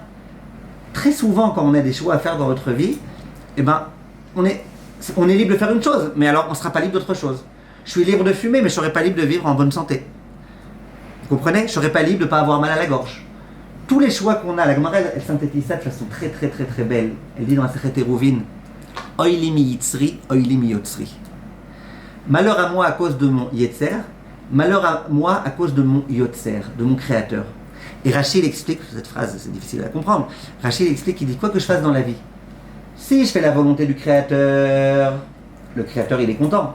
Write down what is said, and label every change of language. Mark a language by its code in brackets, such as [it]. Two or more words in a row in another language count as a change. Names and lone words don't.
[fr] Très souvent quand on a des choix à faire dans notre vie, eh ben, on est libre de faire une chose, mais alors on ne sera pas libre d'autre chose. Je suis libre de fumer, mais je ne serai pas libre de vivre en bonne santé. Vous comprenez? Je ne serai pas libre de ne pas avoir mal à la gorge. Tous les choix qu'on a, la Gemara elle synthétise ça de façon très très très très belle. Elle dit dans la Sechet Eruvin, [he] אוי לי מיצרי, אוי לי מיוצרי. [fr] Malheur à moi à cause de mon yetzer, malheur à moi à cause de mon yotzer, de mon créateur. Et Rachid explique, cette phrase c'est difficile à comprendre, Rachid explique, il dit quoi que je fasse dans la vie. Si je fais la volonté du créateur, le créateur il est content.